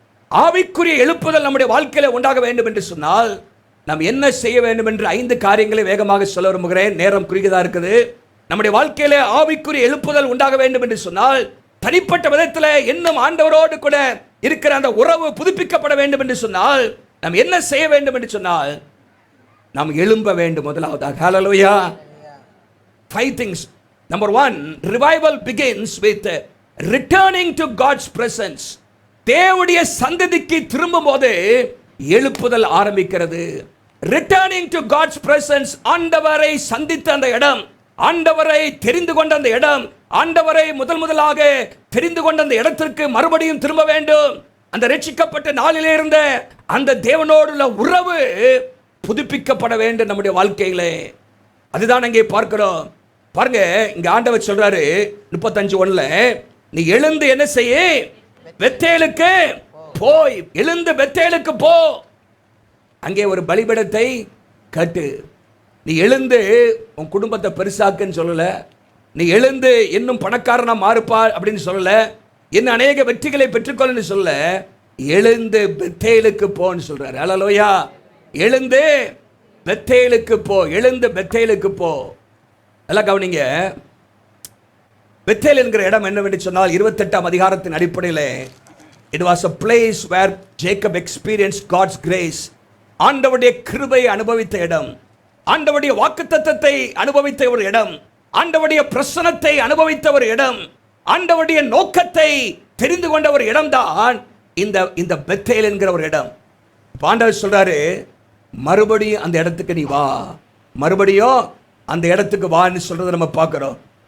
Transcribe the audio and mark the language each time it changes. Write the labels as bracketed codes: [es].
[ta] ஆவிக்குரிய எழுப்புதல் நம்முடைய வாழ்க்கையில உண்டாக வேண்டும் என்று சொன்னால் நாம் என்ன செய்ய வேண்டும் என்று 5 காரியங்களை வேகமாக சொல்ல விரும்புகிறேன். நேரம் குறுகியதா இருக்குது. நம்முடைய வாழ்க்கையில ஆவிக்குரிய எழுப்புதல் உண்டாக வேண்டும் என்று சொன்னால் தனிப்பட்ட விதத்தில் இன்னும் ஆண்டவரோடு கூட இருக்கிற அந்த உறவு புதுப்பிக்கப்பட வேண்டும் என்று சொன்னால் நாம் என்ன செய்ய வேண்டும் என்று சொன்னால் நாம் எழும்ப வேண்டும். முதலாவதாக ஹல்லேலூயா. [en] 5 things. Number 1, revival begins with returning to God's presence. [ta] தேவனுடைய சந்ததிக்கு திரும்பும் போது எழுப்புதல் ஆரம்பிக்கிறது. [en] Returning to God's presence, [ta] ஆண்டவரை சந்தித்த அந்த இடம், ஆண்டவரை தெரிந்து கொண்ட அந்த இடம், ஆண்டவரை முதலாக தெரிந்து கொண்ட அந்த இடத்திற்கு மறுபடியும் திரும்ப வேண்டும். அந்த ரட்சிக்கப்பட்ட நாளிலே இருந்த அந்த தேவனோடுள்ள உறவு புதுப்பிக்கப்பட வேண்டும் நம்முடைய வாழ்க்கையிலே. அதுதான் அங்கே பார்க்கிறோம். பாருங்க, இங்க ஆண்டவர் சொல்றாரு 35:1, நீ எழுந்து என்ன செய்ய? பெத்தேலுக்கு போய், எழுந்து பெத்தேலுக்கு போ, அங்கே ஒரு பலிபீடத்தை கட்டு. நீ எழுந்து உன் குடும்பத்தை பெருசாக்குன்னு சொல்லல, நீ எழுந்து இன்னும் பணக்காரனா மாறுப்பா அப்படின்னு சொல்லல, இன்னும் அநேக வெற்றிகளை பெற்றுக்கொள்ளு சொல்லல, எழுந்து பெத்தேலுக்கு போன்னு சொல்றாரு. ஹல்லேலூயா. எழுந்து பெத்தேலுக்கு போ, எழுந்து பெத்தேலுக்கு போ. எல்லாம் கவனிங்க. பெத்தேல் என்கிற இடம் என்னவென்று சொன்னால் 28ஆம் அதிகாரத்தின் அடிப்படையில் [en] it was a place where Jacob experienced God's grace. [ta] ஆண்டவருடைய கிருபையை அனுபவித்த இடம், ஆண்டவருடைய வாக்குத்தத்தத்தை அனுபவித்த ஒரு இடம், ஆண்டவருடைய பிரசன்னத்தை அனுபவித்த ஒரு இடம், ஆண்டவருடைய நோக்கத்தை தெரிந்து கொண்ட ஒரு இடம்தான் இந்த பெத்தேல் என்கிற ஒரு இடம். ஆண்டவர் சொல்றாரு, மறுபடியும் அந்த இடத்துக்கு நீ வா, மறுபடியும் அந்த இடத்துக்கு வான்னு சொல்றதை நம்ம பார்க்கிறோம்.